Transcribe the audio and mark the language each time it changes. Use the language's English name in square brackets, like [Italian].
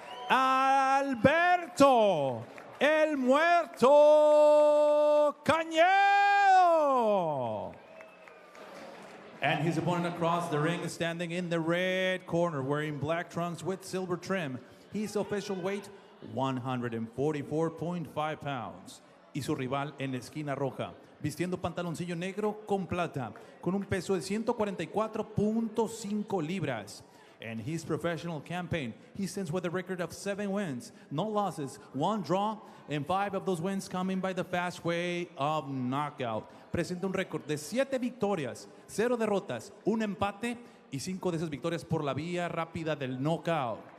[Spanish] Alberto, el muerto Cañedo. [English] And his opponent across the ring is standing in the red corner, wearing black trunks with silver trim. His official weight, 144.5 pounds. [Spanish] Y su rival en la esquina roja, vistiendo pantaloncillo negro con plata, con un peso de 144.5 libras. [English] In his professional campaign, he stands with a record of 7 wins, no losses, 1 draw, and 5 of those wins coming by the fast way of knockout. [Spanish] Presenta un récord de 7 victorias, 0 derrotas, 1 empate y 5 de esas victorias por la vía rápida del knockout.